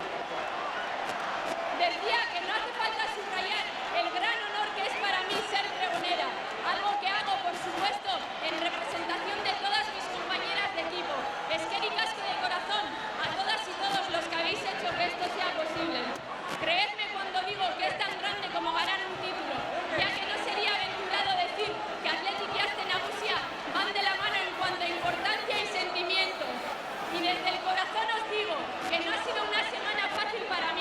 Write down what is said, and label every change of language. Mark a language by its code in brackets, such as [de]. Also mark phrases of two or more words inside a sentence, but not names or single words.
[es] Decía que no hace falta subrayar el gran honor que es para mí ser pregonera, algo que hago, por supuesto, en representación de todas mis compañeras de equipo. [eu] Eskerrik asko [es] de corazón a todas y todos los que habéis hecho que esto sea posible. Creedme cuando digo que es tan grande como ganar un título, ya que no sería aventurado decir que Athletic y Aste Nagusia van de la mano en cuanto a importancia y sentimiento. Y desde el corazón os digo que no ha sido una semana fácil para mí.